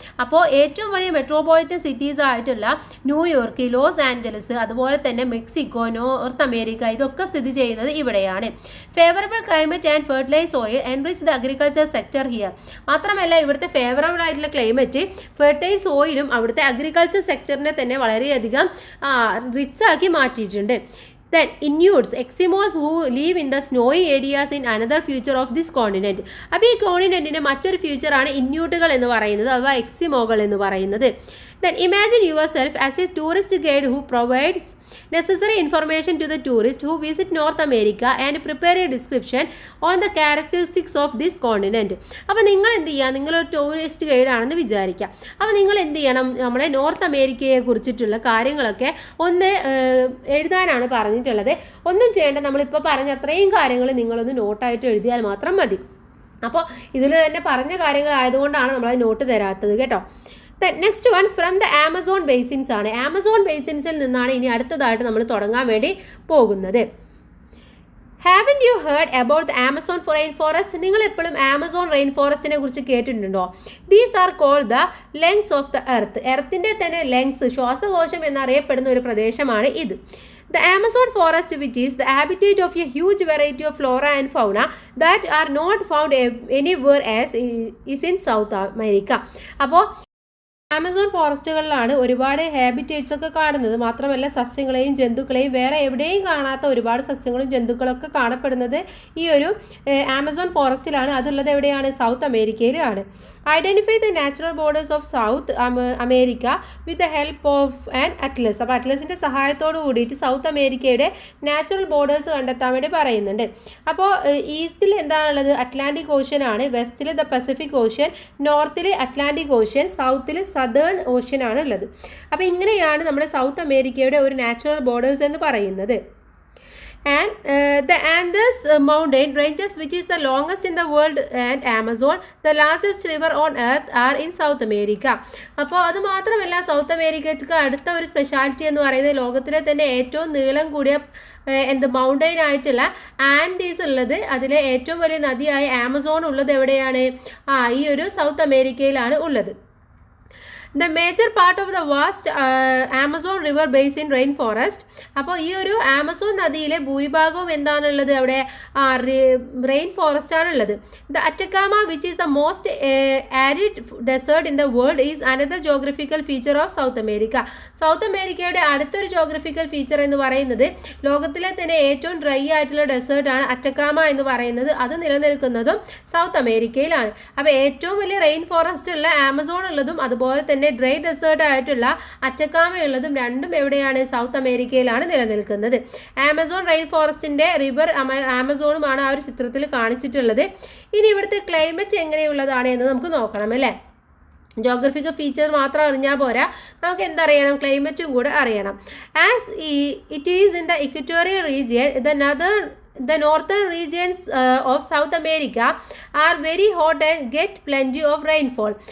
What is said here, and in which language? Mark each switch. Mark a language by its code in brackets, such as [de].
[ml] അപ്പോൾ ഏറ്റവും വലിയ മെട്രോപൊളിറ്റൻ സിറ്റീസ് ആയിട്ടുള്ള ന്യൂയോർക്ക്, ലോസ് ആഞ്ചലസ്, അതുപോലെ തന്നെ മെക്സിക്കോ, നോർത്ത് അമേരിക്ക, ഇതൊക്കെ സ്ഥിതി ചെയ്യുന്നത് ഇവിടെയാണ്. [en] Favourable climate and fertilise soil enrich the agriculture sector here. [ml] മാത്രമല്ല ഇവിടുത്തെ ഫേവറബിൾ ആയിട്ടുള്ള ക്ലൈമറ്റ്, ഫെർട്ടൈൽ സോയിലും അവിടുത്തെ അഗ്രികൾച്ചർ സെക്ടറിനെ തന്നെ വളരെയധികം റിച്ച് ആക്കി മാറ്റിയിട്ടുണ്ട്. [en] Then Inuits, Eskimos who live in the snowy areas in another future of this continent. [ml] അപ്പോൾ ഈ കോണ്ടിനെൻറ്റിൻ്റെ മറ്റൊരു ഫ്യൂച്ചറാണ് ഇന്യൂട്ടുകൾ എന്ന് പറയുന്നത്, അഥവാ എക്സിമോകൾ എന്ന് പറയുന്നത്. [en] Then imagine yourself as a tourist guide who provides necessary information to the tourists who visit North America and prepare a description on the characteristics of this continent. [ml] അപ്പോൾ നിങ്ങൾ എന്ത് ചെയ്യുക, നിങ്ങളൊരു ടൂറിസ്റ്റ് ഗൈഡ് ആണെന്ന് വിചാരിക്കുക. അപ്പോൾ നിങ്ങൾ എന്ത് ചെയ്യണം, നമ്മുടെ നോർത്ത് അമേരിക്കയെ കുറിച്ചിട്ടുള്ള കാര്യങ്ങളൊക്കെ ഒന്ന് എഴുതാനാണ് പറഞ്ഞിട്ടുള്ളത്. ഒന്നും ചെയ്യേണ്ട, നമ്മളിപ്പോൾ പറഞ്ഞ അത്രയും കാര്യങ്ങൾ നിങ്ങളൊന്ന് നോട്ടായിട്ട് എഴുതിയാൽ മാത്രം മതി. അപ്പോൾ ഇതിൽ തന്നെ പറഞ്ഞ കാര്യങ്ങളായതുകൊണ്ടാണ് നമ്മളത് നോട്ട് തരാത്തത് കേട്ടോ. [en] next one from the Amazon basins [ml] ആണ്. ആമസോൺ ബേസിൻസിൽ നിന്നാണ് ഇനി അടുത്തതായിട്ട് നമ്മൾ തുടങ്ങാൻ വേണ്ടി പോകുന്നത്. [en] Haven't you heard about the Amazon rain forest? [ml] നിങ്ങൾ എപ്പോഴും ആമസോൺ റെയിൻ ഫോറസ്റ്റിനെ കുറിച്ച് കേട്ടിട്ടുണ്ടോ? [en] These are called the lungs of the earth. [ml] എർത്തിൻ്റെ തന്നെ ലെങ്സ്, ശ്വാസകോശം എന്നറിയപ്പെടുന്ന ഒരു പ്രദേശമാണ് ഇത്. [en] The Amazon forest, which is the habitat of a huge variety of flora and fauna that are not found anywhere else, is in South America. [ml] അപ്പോൾ Amazon ഫോറസ്റ്റുകളിലാണ് ഒരുപാട് habitats ഒക്കെ കാണുന്നത്. മാത്രമല്ല സസ്യങ്ങളെയും ജന്തുക്കളെയും വേറെ എവിടെയും കാണാത്ത ഒരുപാട് സസ്യങ്ങളും ജന്തുക്കളൊക്കെ കാണപ്പെടുന്നത് ഈ ഒരു ആമസോൺ ഫോറസ്റ്റിലാണ്. അതുള്ളത് എവിടെയാണ്? സൗത്ത് അമേരിക്കയിലാണ്. [en] Identify the natural borders of South America with the help of an atlas. [ml] അപ്പോൾ അറ്റ്ലസിൻ്റെ സഹായത്തോട് കൂടിയിട്ട് സൗത്ത് അമേരിക്കയുടെ നാച്ചുറൽ ബോർഡേഴ്സ് കണ്ടെത്താൻ വേണ്ടി പറയുന്നുണ്ട്. അപ്പോൾ ഈസ്റ്റിൽ എന്താണുള്ളത്? അറ്റ്ലാന്റിക് ഓഷ്യൻ ആണ്. വെസ്റ്റിൽ the Pacific ocean, നോർത്തിൽ Atlantic ocean, സൗത്തിൽ southern ocean ആണ് ഉള്ളത്. അപ്പോൾ ഇങ്ങനെയാണ് നമ്മുടെ സൗത്ത് അമേരിക്കയുടെ ഒരു നാച്ചുറൽ ബോർഡേഴ്സ് എന്ന് പറയുന്നത്. [en] And the Andes mountain ranges, which is the longest in the world, and Amazon, the largest river on earth, are in South America. [ml] അപ്പോൾ അത് മാത്രമല്ല, സൗത്ത് അമേരിക്കയ്ക്ക് അടുത്ത ഒരു സ്പെഷ്യാലിറ്റി എന്ന് പറയുന്നത് ലോകത്തിലെ തന്നെ ഏറ്റവും നീളം കൂടിയ മൗണ്ടെയിൻ ആയിട്ടുള്ള ആൻഡീസ് ഉള്ളത്, അതിലെ ഏറ്റവും വലിയ നദിയായ ആമസോൺ ഉള്ളത് എവിടെയാണ്? ഈ ഒരു സൗത്ത് അമേരിക്കയിലാണ് ഉള്ളത്. [en] The major part of the vast Amazon river basin rainforest. [ml] അപ്പോൾ ഈ ഒരു ആമസോൺ നദിയിലെ ഭൂരിഭാഗവും എന്താണുള്ളത്? അവിടെ റെയിൻ ഫോറസ്റ്റ് ആണുള്ളത്. [en] The Atacama, which is the most arid desert in the world, is another geographical feature of South America. [ml] South അമേരിക്കയുടെ അടുത്തൊരു ജോഗ്രഫിക്കൽ ഫീച്ചർ എന്ന് പറയുന്നത് ലോകത്തിലെ തന്നെ ഏറ്റവും ഡ്രൈ ആയിട്ടുള്ള ഡെസേർട്ടാണ് അറ്റക്കാമ എന്ന് പറയുന്നത്. അത് നിലനിൽക്കുന്നതും സൗത്ത് അമേരിക്കയിലാണ്. അപ്പോൾ ഏറ്റവും വലിയ റെയിൻ ഫോറസ്റ്റ് ഉള്ള ആമസോൺ ഉള്ളതും അതുപോലെ തന്നെ ഡ്രൈ ഡെസേർട്ട് ആയിട്ടുള്ള അറ്റക്കാമയുള്ളതും രണ്ടും എവിടെയാണ്? സൗത്ത് അമേരിക്കയിലാണ് നിലനിൽക്കുന്നത്. ആമസോൺ റെയിൻ ഫോറസ്റ്റിൻ്റെ റിവർ ആമസോണുമാണ് ആ ഒരു ചിത്രത്തിൽ കാണിച്ചിട്ടുള്ളത്. ഇനി ഇവിടുത്തെ ക്ലൈമറ്റ് എങ്ങനെയുള്ളതാണ് എന്ന് നമുക്ക് നോക്കണം അല്ലേ. ജോഗ്രഫിക്കൽ ഫീച്ചർ മാത്രം അറിഞ്ഞാൽ പോരാ, നമുക്ക് എന്തറിയണം? ക്ലൈമറ്റും കൂടെ അറിയണം. [en] As it is in the equatorial region, the northern regions of South America are very hot and get plenty of rainfall.